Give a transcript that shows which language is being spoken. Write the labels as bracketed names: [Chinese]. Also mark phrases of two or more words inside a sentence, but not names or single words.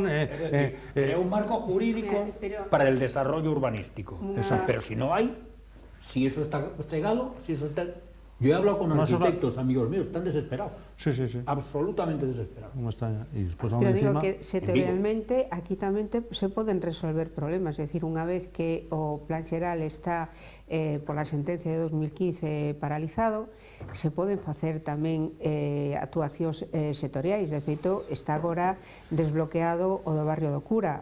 [Spanish] Crea un marco jurídico para el desarrollo urbanístico. Pero si no hay, si eso está cegado, si eso está... Yo he hablado con arquitectos, amigos míos, están desesperados. Sí. Absolutamente desesperados. No está, y después Pero digo encima, [Galician] que sectorialmente aquí tamén se poden resolver problemas, é dicir, unha vez que o plan xeral está pola sentencia de 2015 paralizado, se poden facer tamén actuacións sectoriais. De feito, está agora desbloqueado o do barrio do Cura.